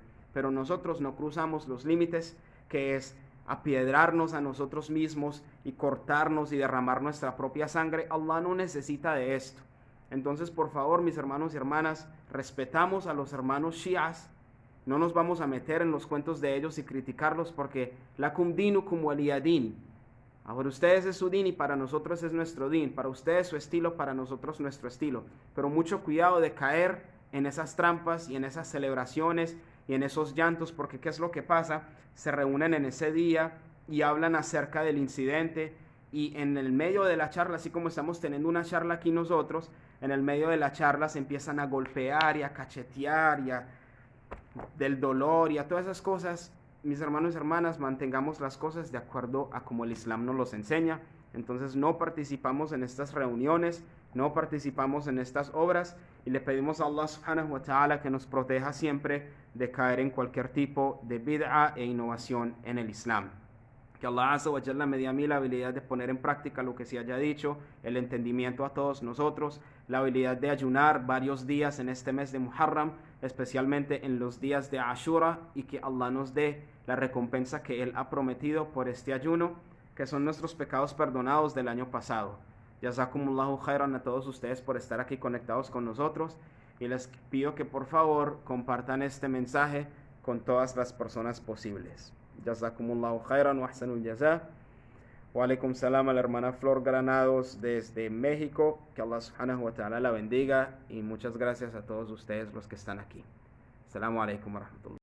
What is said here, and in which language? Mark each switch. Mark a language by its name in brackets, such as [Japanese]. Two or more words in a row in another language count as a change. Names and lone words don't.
[Spanish] Pero nosotros no cruzamos los límites, que es apiedrarnos a nosotros mismos y cortarnos y derramar nuestra propia sangre. Allah no necesita de esto. Entonces, por favor, mis hermanos y hermanas, respetamos a los hermanos shias. No nos vamos a meter en los cuentos de ellos y criticarlos, porque [Arabic] لكم دينكم ولي دين. [Spanish] Para ustedes es su din y para nosotros es nuestro din. Para ustedes su estilo, para nosotros nuestro estilo. Pero mucho cuidado de caer en esas trampas y en esas celebraciones y en esos llantos, porque ¿qué es lo que pasa? Se reúnen en ese día y hablan acerca del incidente, y en el medio de la charla, así como estamos teniendo una charla aquí nosotros, en el medio de la charla se empiezan a golpear y a cachetear y del dolor y a todas esas cosas. Mis hermanos y hermanas, mantengamos las cosas de acuerdo a como el Islam nos los enseña. Entonces no participamos en estas reuniones, no participamos en estas obras, y le pedimos a Allah [Arabic] سبحانه وتعالى [Spanish] que nos proteja siempre de caer en cualquier tipo de bid'a e innovación en el Islam. Que Allah [Arabic] عز وجل [Spanish] me dé a mí la habilidad de poner en práctica lo que se haya dicho, el entendimiento a todos nosotros, la habilidad de ayunar varios días en este mes de Muharram, especialmente en los días de Ashura, y que Allah nos dé la recompensa que Él ha prometido por este ayuno, que son nuestros pecados perdonados del año pasado. [Arabic] جزاكم الله خيرا [Spanish] a todos ustedes por estar aquí conectados con nosotros, y les pido que por favor compartan este mensaje con todas las personas posibles. [Arabic] جزاكم الله خيرا وأحسن الجزاء. وعليكم السلام [Spanish] a la hermana Flor Granados desde México. Que Allah [Arabic] سبحانه وتعالى [Spanish] la bendiga, y muchas gracias a todos ustedes los que están aquí. [Arabic] السلام عليكم ورحمة الله.